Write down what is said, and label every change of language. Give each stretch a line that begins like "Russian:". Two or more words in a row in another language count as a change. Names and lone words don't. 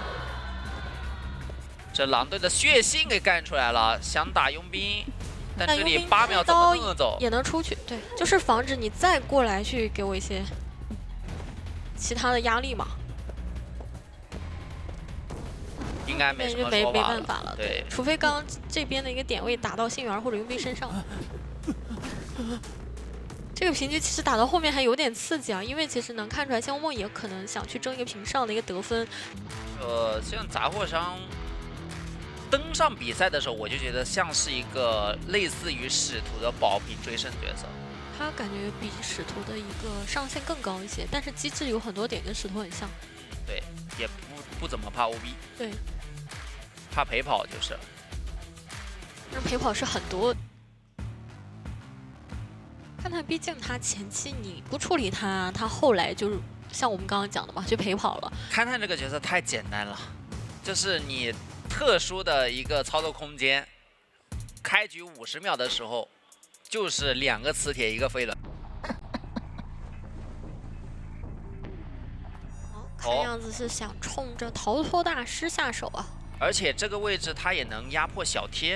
Chinese: 這狼隊的血性給幹出來了，想打佣兵，但這裡8秒怎麼能走？也能出去，對，就是防止你再過來去給我一些其他的壓力嘛，應該沒什麼說法了，沒辦法了，對，除非刚這邊的一個點位打到幸運兒或者佣兵身上。這個平局其實打到後面還有點刺激啊，因為其實能看出來，西安沃夢也可能想去爭一個平上的一個得分。像雜貨商登上比賽的時候，我就覺得像是一個類似於使徒的保平追勝角色。他感覺比使徒的一個上限更高一些，但是機制有很多點跟使徒很像。对，也不怎麼怕 OB。對，怕陪跑就是。但陪跑是很多。看他，畢竟他前期你不處理他，他後來就是像我們剛剛講的嘛，就陪跑了。勘探這個角色太簡單了，就是你特殊的一個操作空間， 開局50秒的時候，就是2個磁鐵，1個飛輪。看樣子是想衝着逃脫大師下手啊。而且這個位置他也能壓迫小天。